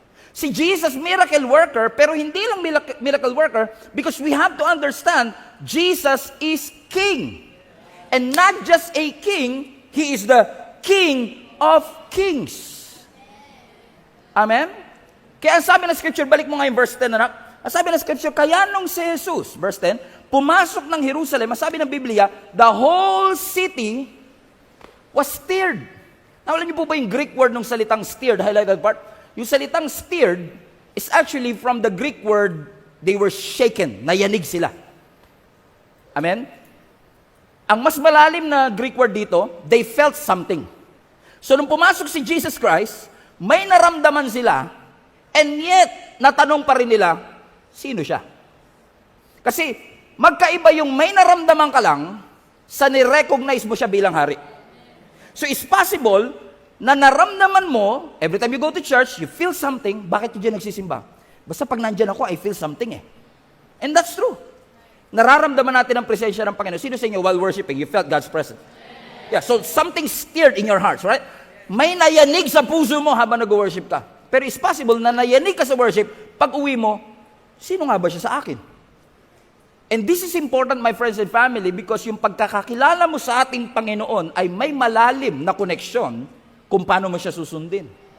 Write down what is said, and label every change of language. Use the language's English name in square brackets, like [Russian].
[English] Si Jesus, miracle worker, [Filipino] pero hindi lang [English] miracle worker, because we have to understand, Jesus is King. And not just a king, He is the King of Kings. Amen? [Filipino] Kaya ang sabi ng Scripture, balik mo nga yung verse 10, anak. Ang sabi ng Scripture, kaya nung si Jesus, verse 10, pumasok ng Jerusalem, ang sabi ng Biblia, [English] the whole city was stirred. [Filipino] Nawala niyo po ba yung Greek word ng salitang stirred, highlighted part? [English] Yung salitang stirred is actually from the Greek word, they were shaken, [Filipino] nayanig sila. [English] Amen? [Filipino] Ang mas malalim na Greek word dito, [English] they felt something. [Filipino] So nung pumasok si Jesus Christ, may naramdaman sila, [English] and yet, [Filipino] natanong pa rin nila, sino siya? Kasi, magkaiba yung may naramdaman ka lang, sa nirecognize mo siya bilang hari. [English] So, it's possible, [Filipino] na naramdaman mo, [English] every time you go to church, you feel something, bakit you dyan nagsisimba? [Filipino] Basta pag nandyan ako, [English] I feel something eh. And that's true. [Filipino] Nararamdaman natin ang presensya ng Panginoon. Sino sa inyo, [English] while worshiping, you felt God's presence? Yeah, so something stirred in your hearts, right? [Filipino] May nayanig sa puso mo habang nag-worship ka. Pero [English] it's possible [Filipino] na nayanig ka sa worship, pag uwi mo, sino nga ba siya sa akin? [English] And this is important, my friends and family, [Filipino] because yung pagkakakilala mo sa ating Panginoon ay may malalim na koneksyon kung paano mo siya susundin.